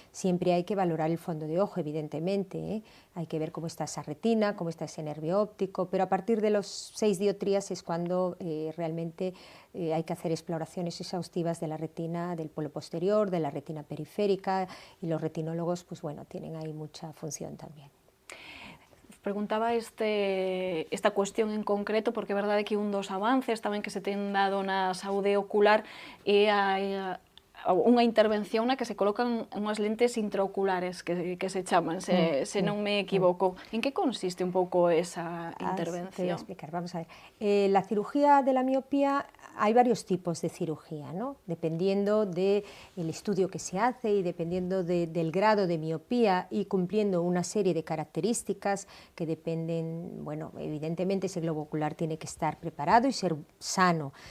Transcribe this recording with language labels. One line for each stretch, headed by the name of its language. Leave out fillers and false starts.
Spanish: Siempre hay que valorar el fondo de ojo, evidentemente, ¿eh? Hay que ver cómo está esa retina, cómo está ese nervio óptico, pero a partir de los 6 dioptrías es cuando realmente hay que hacer exploraciones exhaustivas de la retina del polo posterior, de la retina periférica, y los retinólogos pues bueno, tienen ahí mucha función también.
Galician: Preguntaba esta cuestión en concreto porque é verdade que un dos avances tamén que se ten dado na saúde ocular é a unha intervención na que se colocan unhas lentes intraoculares que se chaman, se non me equivoco. En que consiste un pouco esa intervención?
Spanish: Te voy a explicar, vamos a ver. La cirugía de la miopía, hay varios tipos de cirugía, ¿no? Dependiendo del estudio que se hace y dependiendo del grado de miopía y cumpliendo una serie de características que dependen, bueno, evidentemente ese globo ocular tiene que estar preparado y ser sano.